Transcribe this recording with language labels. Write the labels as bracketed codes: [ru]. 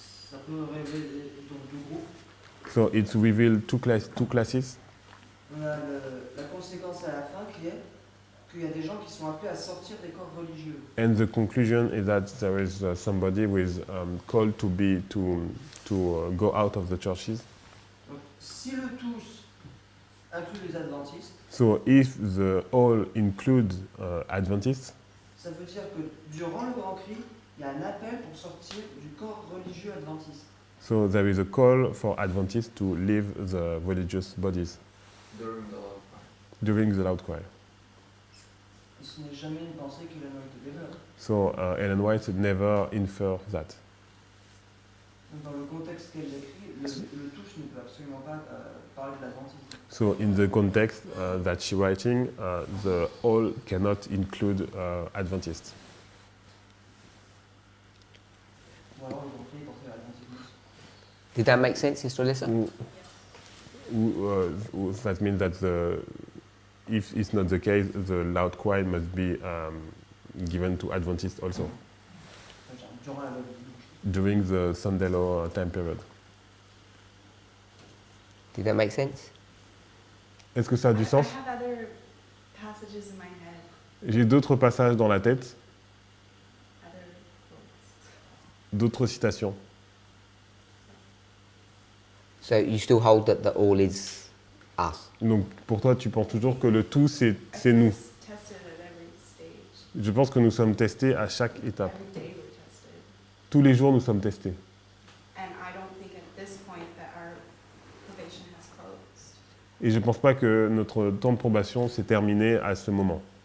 [fr] Ça peut révéler donc deux groupes. [en] So it's revealed two classes. [fr] On a la conséquence à la fin qui est qu'il y a des gens qui sont appelés à sortir des corps religieux. [en] And the conclusion is that there is somebody who is called to go out of the churches. [fr] Donc, si le tous inclut les adventistes, [en] So if the all include Adventists, [fr] ça veut dire que durant le grand cri, il y a un appel pour sortir du corps religieux adventiste. [en] so there is a call for Adventists to leave the religious bodies During the loud cry. during the loud cry. [fr] Et ce n'est jamais une pensée qu'il a été développée. [en] So Ellen White never infer that. [fr] Donc, dans le contexte qu'elle écrit, le tous ne peut absolument pas parler de l'adventisme. [en] So in the context that she's writing, the all cannot include Adventists. [fr] Ou alors le grand cri est porté à l'adventisme. [en] Did that make sense, Sister Alyssa? That means that if it's not the case, the loud cry must be given to Adventists also [fr] Durant la loi du dimanche. [en] during the Sunday law time period. Did that make sense? [fr] Est-ce que ça a du sens? [en] I have other passages in my head, [fr] J'ai d'autres passages dans la tête, [en] other quotes. [fr] d'autres citations. [en] So you still hold that the all is us. [fr] Donc pour toi, tu penses toujours que le tout, c'est nous. [en] It's tested at every stage. [fr] Je pense que nous sommes testés à chaque étape. [en] Every day we're tested. [fr] Tous les jours, nous sommes testés. [en] And I don't think at this point that our probation has closed. [fr] Et je ne pense pas que notre temps de probation s'est terminé à ce moment.